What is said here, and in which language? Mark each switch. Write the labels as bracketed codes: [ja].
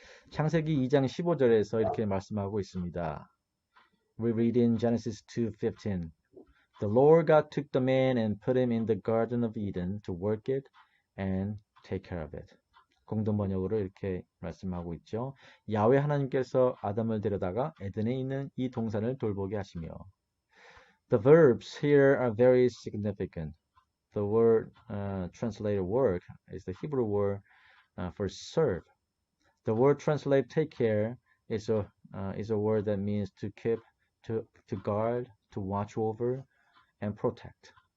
[ko] 창세기 2장 15절에서 이렇게 말씀하고 있습니다. [en] We read in Genesis 2:15. The Lord God took the man and put him in the Garden of Eden to work it and take care of it. [ko] 공동 번역으로 이렇게 말씀하고 있죠. 야훼 하나님께서 아담을 데려다가 에덴에 있는 이 동산을 돌보게 하시며. [en] The verbs here are very significant. The word translated work is the Hebrew word for serve. The word translated take care is a word that means to keep, to guard, to watch over, and protect.